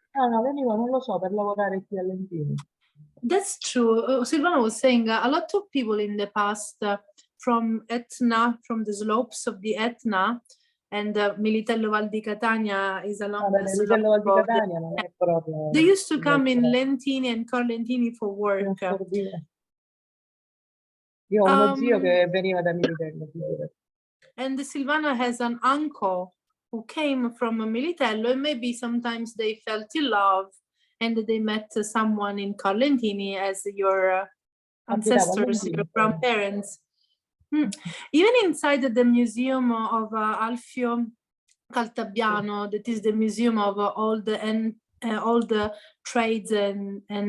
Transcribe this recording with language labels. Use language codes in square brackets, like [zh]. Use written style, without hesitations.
[it] No, veniva, non lo so, per lavorare qui a Lentini. [en] That's true. Silvana was saying a lot of people in the past from Etna, from the slopes of the Etna, and Militello Val di Catania is along the [it] Militello Val di [en] slope of the- [it] Catania non è proprio... [en] They used to come in Lentini and Carlentini for work. [it] Io ho uno zio che veniva da Militello. [en] And Silvana has an uncle who came from Militello, and maybe sometimes they felt in love and they met someone in Carlentini as your ancestors, your grandparents. Even inside the museum of Alfio Caltabiano, that is the museum of all the trades and